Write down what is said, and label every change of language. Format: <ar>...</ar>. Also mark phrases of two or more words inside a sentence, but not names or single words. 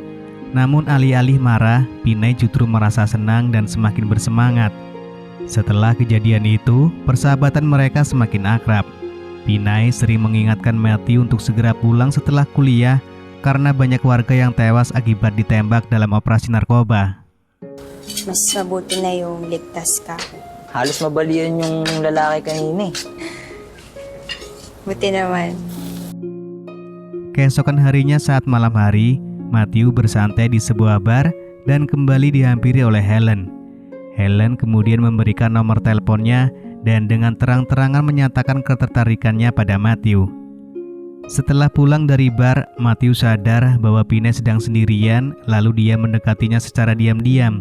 <id>Namun alih-alih marah, Pinay justru merasa senang dan semakin bersemangat. Setelah kejadian itu, persahabatan mereka semakin akrab. Pinay sering mengingatkan Matthew untuk segera pulang setelah kuliah karena banyak warga yang tewas akibat ditembak dalam operasi narkoba.</id> <tl>Mas mabuti na yung ligtas ka. Halos mabalian yung lalaki kanina eh. Buti naman.</tl> <id>Keesokan harinya saat malam hari, Matthew bersantai di sebuah bar dan kembali dihampiri oleh Helen. Helen kemudian memberikan nomor teleponnya dan dengan terang-terangan menyatakan ketertarikannya pada Matthew. Setelah pulang dari bar, Matthew sadar bahwa Pinay sedang sendirian, lalu dia mendekatinya secara diam-diam.</id>